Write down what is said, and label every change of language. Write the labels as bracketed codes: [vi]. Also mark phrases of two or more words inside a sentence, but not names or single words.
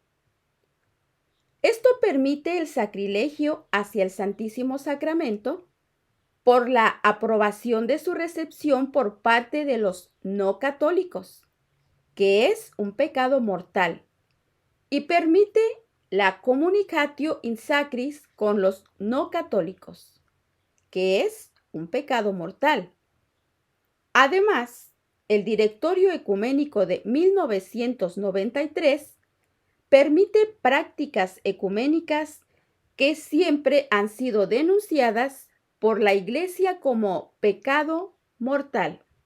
[es] Esto permite el sacrilegio hacia el Santísimo Sacramento por la aprobación de su recepción por parte de los no católicos, que es un pecado mortal, y permite la [la] communicatio in sacris [es] con los no católicos, que es un pecado mortal. Además, el Directorio Ecuménico de 1993 permite prácticas ecuménicas que siempre han sido denunciadas por la Iglesia como pecado mortal.